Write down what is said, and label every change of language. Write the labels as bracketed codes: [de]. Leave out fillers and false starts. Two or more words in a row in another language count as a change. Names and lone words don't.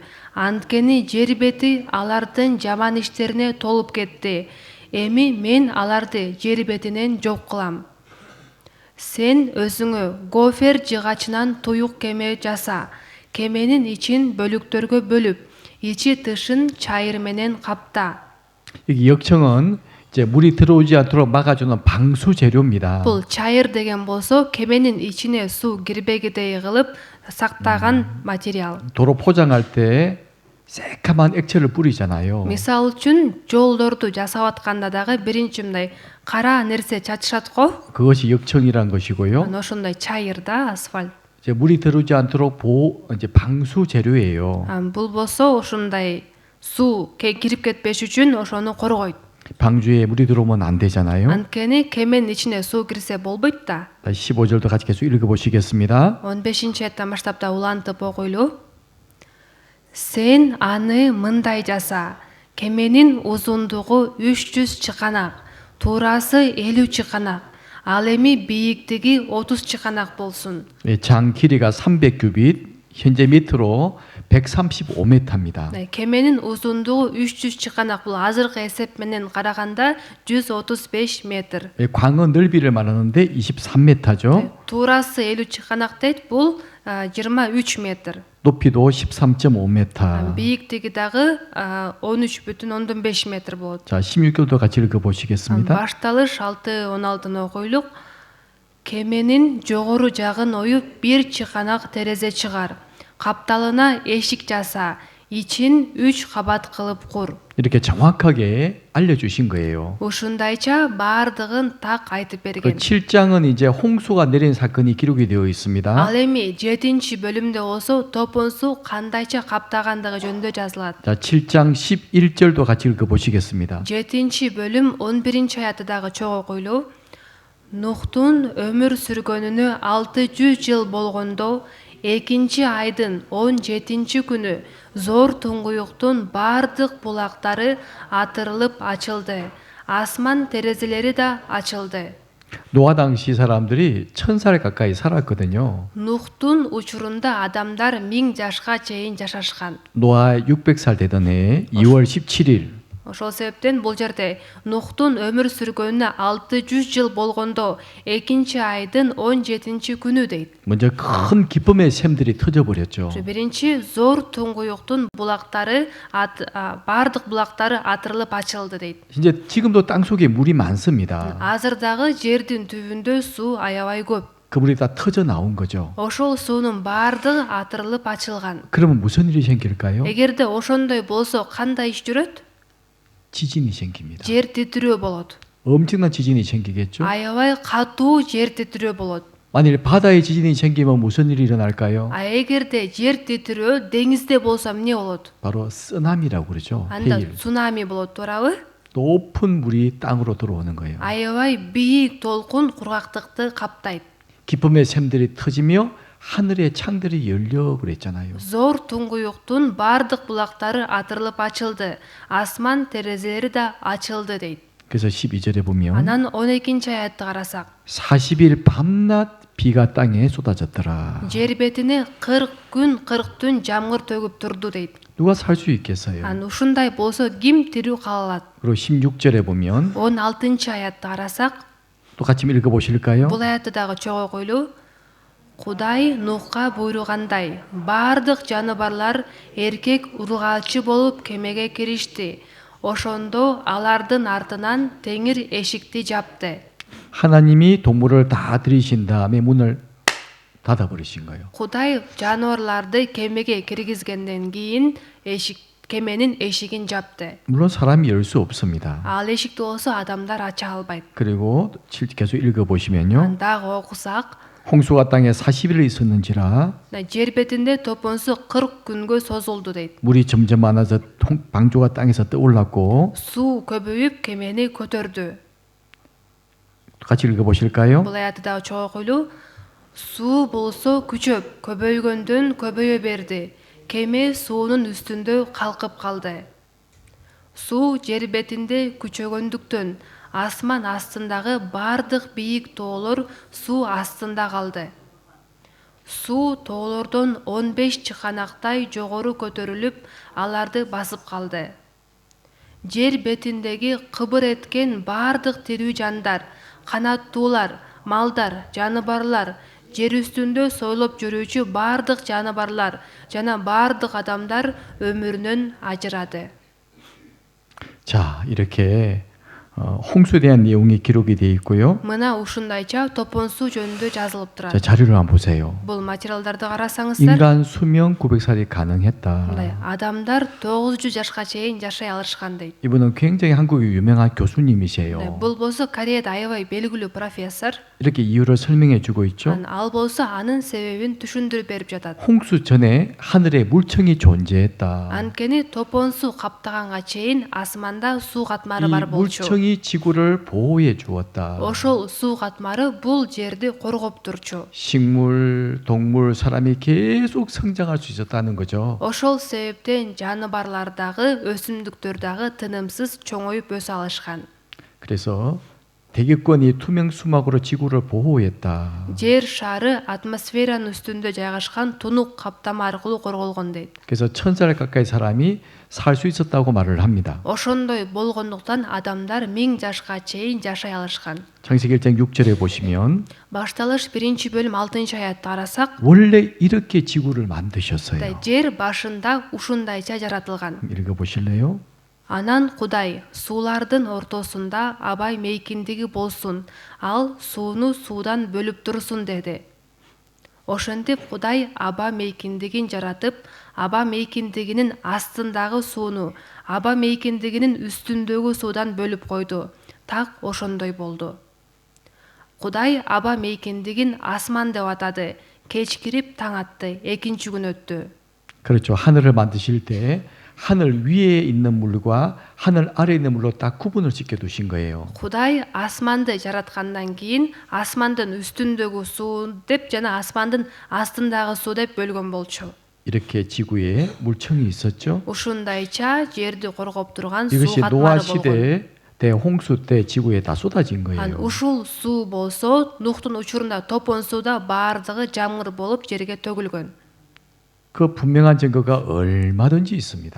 [ky] Анткени жер бети алардын жаман иштерине толуп кетти. Эми мен аларды жер бетинен жок кылам. Сен өзүңө гофер жыгачынан туюк кеме жаса. Кеменин ичин бөлүктөргө бөлүп, ичи тышын чайыр менен капта. [ko] 여기 역청은 이제 물이 들어오지 않도록 막아주는 방수 재료입니다. [ky] Бул чайыр деген болсо кеменин ичине суу кирбегидей кылып сактаган материал. [ko] 도로 포장할 때 새까만 액체를 뿌리잖아요. [ky] Мисал үчүн жолдорду жасап атканда дагы биринчи мындай кара нерсе чачышат го. [ko] 그것이 역청이란 것이고요. [ky] Аны ошондой чайыр да, асфальт. [ko] 이제 물이 들어오지 않도록 이제 방수 재료예요. [ky] Бул болсо ошондой суу кирип кетпеш үчүн ошону коргойт. [ko] 방주에 물이 들어오면 안 되잖아요. [ky] Анткени кеменин ичине суу кирсе болбойт да. [ko] 15절도 같이 계속 읽어보시겠습니다. [ky] 15-аяттан баштап да улантып окуйлу. Сен аны мындай жаса. Кеменин узундугу 300 чыканак, туурасы 50 чыканак. Ал эми бийиктиги 30 чыканак болсун. [ko] 장 길이가 300규빗, 현재 밑으로 135m입니다. [ky] Кеменин узундугу 300 чыканак. Бул азыркы эсеп менен караганда 135 метр. [ko] 광은 넓이를 말하는데 23m죠. [ky] Туурасы 50 чыканак дейт. Бул 23 метр. [ko] 높이도 13.5m. [ky] Бийиктиги дагы 13,5 метр болот. [ko] 자, 16절도 같이 읽어보시겠습니다. [ky] Башталыш 6-16 окуйлук. Кеменин жогору жагын оюп бир чыканак терезе чыгар. Капталына эшик жаса. ичин 3 кабат кылып кур. [ko] 이렇게 정확하게 알려주신 거예요. [ky] ушундайча баардыгын так айтып 그 берген. [ko] 7장은 이제 홍수가 내린 사건이 기록이 되어 있습니다. [ky] Ал эми 7-бөлүмдө болсо топон суу кандайча каптагандыгы жөнүндө жазылат. [ko] 자, 7장 11절도 같이 읽어보시겠습니다. [ky] 7-бөлүм 11-аятты дагы чогуу окуйлу. Нухтун өмүр сүргөнүнө 600 жыл болгондо 2-айдын 17 күнү зор туңгуюктун баардык булактары атырылып ачылды. Асман терезелери да ачылды. [ko] 노아 당시 사람들이 1000살 가까이 살았거든요. [ky] Нухтун учурунда адамдар 1000 жашка чейин жашашкан. [ko] 노아 600살 되던 해 2월 17일 [ky] Ошол себептен бул жерде Нухтун өмүр сүргөнүнө 600 жыл болгондо 2-айдын 17 күнү дейт. [ko] 먼저 큰 기쁨의 샘들이 터져버렸죠. [ky] Биринчи зор туңгуюктун булактары баардык булактары атырылып ачылды дейт. [ko] 이제 지금도 땅 속에 물이 많습니다. [ky] Азыр дагы жердин түбүндө суу аябай көп. [ko] 그 물이 다 터져 나온 거죠. [ky] Ошол суунун баардыгы атырылып ачылган. [ko] 그러면 무슨 일이 생길까요? [ky] Эгерде ошондой болсо кандай иш жүрөт? [ko] 지진이 생깁니다. [ky] Жер титирөө болот. [ko] 엄청난 지진이 생기겠죠. [ky] Аябай катуу жер титирөө болот. [ko] 만일 바다에 지진이 생기면 무슨 일이 일어날까요? [ky] Эгерде жер титирөө деңизде болсо эмне болот? [ko] 바로 쓰나미라고 그러죠. [ky] Анда [ko] 해일. [ky] цунами болот, туурабы? [ko] 높은 물이 땅으로 들어오는 거예요. [ky] Аябай бийик толкун кургактыкты каптайт. [ko] 기쁨의 샘들이 터지며 하늘의 창들이 열려 그랬잖아요. [ky] Зор туңгуюктун баардык булактары атырылып ачылды. Асман терезелери да ачылды дейт. [ko] 그래서 12절에 보면 [ky] Анан 12 аятты карасак, [ko] 40일 밤낮 비가 땅에 쏟아졌더라. [ky] жер бетине 40 күн 40 түн жамгыр төгүп турду дейт. [ko] 누가 살 수 있겠어요? [ky] Ан ушундай болсо ким тирүү кала алат? [ko] 그리고 16절에 보면 [ky] 16 аятты карасак, [ko] 또 같이 읽어 보실까요? [ky] бул аятты дагы чогуу койлу. Кудай Нухка буйругандай, бардык жаныбарлар эркек ургаачы болуп кемеге киришти. Ошондо алардын артынан теңир эшикти жапты. [ko] 하나님이 동물을 다 들이신 다음에 문을 닫아 버리신 거예요. [ky] Кудай жаныбарларды кемеге киргизгенден кийин кеменин эшигин жапты. [ko] 물론 사람이 열 수 없습니다. [ky] Ал эшикти болсо адамдар ача албайт. [ko] 그리고 계속 읽어 보시면요. [ky] Ан дагы окусак, [ko] 홍수가 땅에 40일 있었는지라 [ky] жер бетинде топонсу 40 күнгө созулду дейт. [ko] 물이 점점 많아서 방주가 땅에서 떠올랐고 [ky] Суу көбөйүп кемени көтөрдү. [ko] 같이 읽어 보실까요? [ky] Бул аятты дагы чогуу койлу. Суу болсо күчөп, көбөйгөндөн көбөйө берди. Кеме суунун үстүндө калкып калды. Суу жер бетинде күчөгөндүктөн асман астындагы бардык бийик тоолор суу астында калды. Суу тоолордон 15 чыканактай жогору көтөрүлүп, аларды басып калды. Жер бетиндеги кыбыр эткен бардык тирүү жандар, канаттуулар, малдар, жаныбарлар, жер үстүндө сойлоп жүрүүчү бардык жаныбарлар жана бардык адамдар өмүрүнөн ажырады. [ko] 자, 이렇게 홍수에 대한 내용이 기록이 되어 있고요. [ky] Мына ушундайча топон суу жөнүндө жазылып [ko] 자, [ky] турат. [ko] 자료를 한번 보세요. [ky] Бул материалдарды карасаңыздар, [ko] 인간 수명 900살이 가능했다. [ky] мындай адамдар 900 жашка чейин жашай алышкан дейт. [ko] 이분은 굉장히 한국의 유명한 교수님이세요. [ky] Бул болсо Кореяда аябай белгилүү профессор. [ko] 이렇게 이유를 설명해 주고 있죠. [ky] Ал болсо анын себебин түшүндүрүп берип жатат. [ko] 홍수 전에 하늘에 물청이 존재했다. [ky] Анткени топон суу каптаганга чейин асманда суу катмары 이 бар болчу. [ko] 물청이 지구를 보호해 주었다. [ky] Ошол суу катмары бул жерди коргоп турчу. [ko] 식물, 동물, 사람이 계속 성장할 수 있었다는 거죠. [ky] Ошол себептен жаныбарлар дагы, өсүмдүктөр дагы тынымсыз чоңоюп өсө алышкан. [ko] 그래서 대기권이 투명 수막으로 지구를 보호했다. [ky] Жер шары атмосферанын үстүндө жайгашкан тунук каптама аркылуу корголгон дейт. [ko] 그래서 1000살 가까이 사람이 살 수 있었다고 말을 합니다. [ky] Ошондой болгондуктан адамдар 1000 жашка чейин жашай алышкан. [ko] 창세기 1장 6절에 보시면 [ky] Башталыш 1-бөлүм 6 аятты карасак, [ko] 원래 이렇게 지구를 만드셨어요. [ky] жер башында ушундайча жаратылган. [ko] 읽어 보실래요? [ky] Анан Кудай суулардын ортосунда абай мейкиндиги болсун, ал сууну суудан бөлүп турсун деди. Ошентип Кудай аба мейкиндигин жаратып, аба мейкиндигинин астындагы сууну, аба мейкиндигинин үстүндөгү суудан бөлүп койду. Так ошондой болду. Кудай аба мейкиндигин асман деп атады. Кеч кирип таң атты, экинчи күн өттү. [ko] 그렇죠. 하늘을 만드실 때 하늘 위에 있는 물과 하늘 아래에 있는 물로 딱 구분을 지켜 두신 거예요. [ky] Кудай асманды жараткандан кийин асмандын үстүндөгү суу деп жана асмандын астындагы суу деп бөлгөн болчу. [ko] 이렇게 지구에 물청이 있었죠. [ky] Ушундайча жерди коргоп турган суу [ko] 이것이 노아 [ky] катмары болгон. [ko] 시대 때 홍수 때 지구에 다 쏟아진 [ky] Ан [ko] 거예요. [ky] ушул суу болсо Нухтун учурунда топон сууда бардыгы жамгыр болуп жерге төгүлгөн. [ko] 그 분명한 증거가 얼마든지 있습니다.